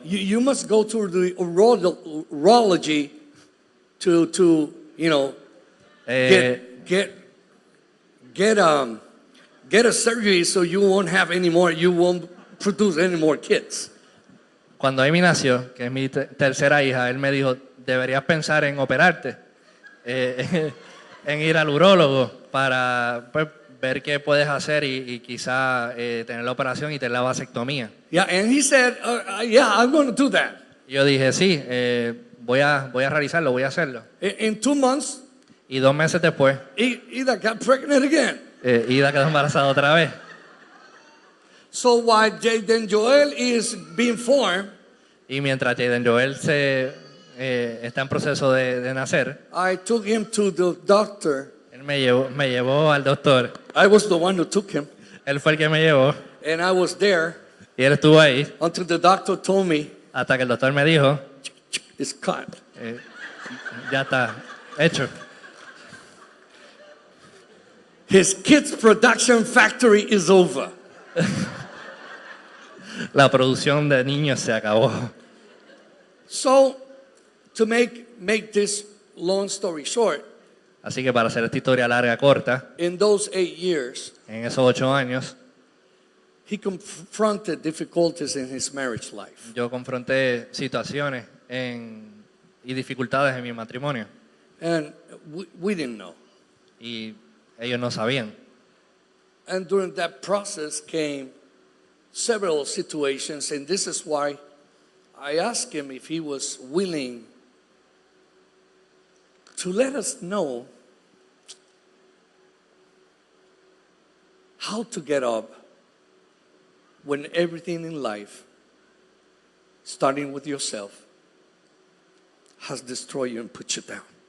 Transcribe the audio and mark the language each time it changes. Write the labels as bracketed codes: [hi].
[en] you must go to the urology to you know, eh, get a surgery so you won't have any more, you won't produce any more kids. [es] cuando Amy nació, que es mi tercera hija, él me dijo, deberías pensar en operarte, en ir al urólogo para pues, ver qué puedes hacer y quizá tener la operación y tener la vasectomía. [en] Yeah, and he said, yeah, I'm going to do that. [es] Y yo dije, sí, voy a realizarlo, voy a hacerlo. [en] In 2 months, [es] Y 2 meses después, [en] Ida got pregnant again. [es] Ida quedó embarazada otra vez. [en] So while Jaden Joel is being formed, [es] Y mientras Jaden Joel está en proceso de nacer, [en] I took him to the doctor. [es] él me llevó al doctor. [en] I was the one who took him, [es] Él fue el que me llevó [en] and I was there [es] y él estuvo ahí [en] until the doctor told me [es] hasta que el doctor me dijo, [en] it's cut. [es] ya está hecho. [en] His kids' production factory is over. [es] La producción de niños se acabó. [en] So, to make this long story short, [es] Así que para hacer esta historia larga, corta, [en] in those 8 years, [es] en esos 8 años, [en] he confronted difficulties in his marriage life. [es] yo confronté situaciones y dificultades en mi matrimonio. [en] And we didn't know. [es] Y ellos no sabían. [en] And during that process came several situations, and this is why I asked him if he was willing to let us know how to get up when everything in life, starting with yourself, has destroyed you and put you down.